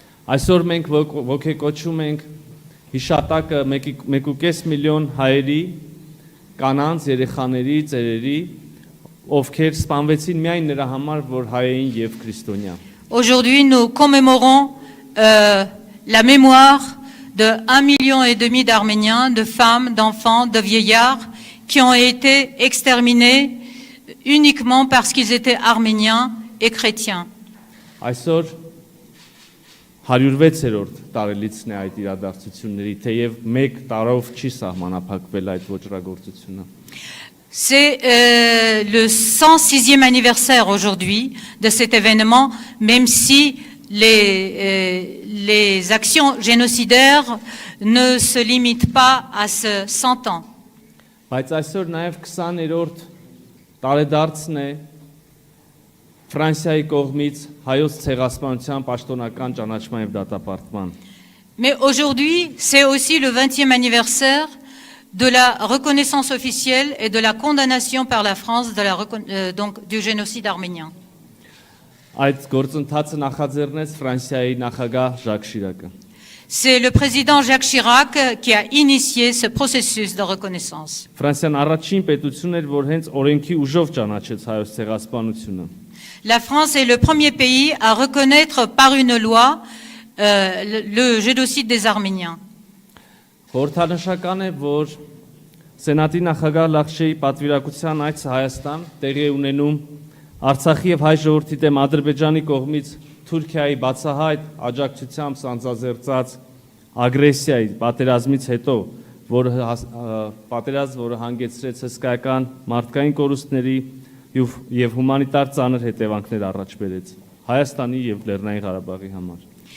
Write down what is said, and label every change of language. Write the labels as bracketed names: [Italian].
[Armenian] Այսօր մենք ոգեկոչում ենք հիշատակը 1.5 միլիոն հայերի, կանանց, երեխաների, ծերերի, ովքեր սպանվեցին միայն նրա համար, որ հայ էին եւ քրիստոնյա։ [French] Aujourd'hui, nous commémorons la mémoire de 1,5 million d'Arméniens, de femmes, d'enfants, de vieillards qui ont été exterminés uniquement parce qu'ils étaient arméniens et chrétiens. [Armenian] Այսօր 106-րդ տարելիցն է այդ իրադարձությունների, թեև 1 տարով չի սահմանափակվել այդ ոճրագործությունը։ [French] C'est le 106e anniversaire aujourd'hui de cet événement, même si les actions génocidaires ne se limitent pas à ce 100 ans. [Armenian] Բայց այսօր նաև 20-րդ տարեդարձն է Ֆրանսիայի կողմից հայոց ցեղասպանության պաշտոնական ճանաչման եւ դատապարտման։ [French] Mais aujourd'hui, c'est aussi le 20e anniversaire de la reconnaissance officielle et de la condamnation par la France donc du génocide arménien. [Armenian] Այդ գործընթացը նախաձեռնեց Ֆրանսիայի նախագահ Ժակ Շիրակը։ [French] C'est le président Jacques Chirac qui a initié ce processus de reconnaissance. [Armenian] Ֆրանսիան առաջին պետությունն էր, որ հենց օրենքի ուժով ճանաչեց հայոց ցեղասպանությունը։ [French] La France est le premier pays à reconnaître par une loi le génocide des Arméniens. [Armenian] Խորհրդանշական է, որ Սենատի նախագահ Լախշեի պատվիրակության այցը Հայաստան տեղի է ունենում Արցախի եւ հայ ժողովրդի դեմ Ադրբեջանի կողմից Թուրքիայի բացահայտ աջակցությամբ սանձազերծած ագրեսիայի պատերազմից հետո, որը հանգեցրեց հսկայական մարդկային կորուստների եւ հումանիտար ծանր հետևանքներ առաջ բերեց Հայաստանի եւ Լեռնային Ղարաբաղի համար։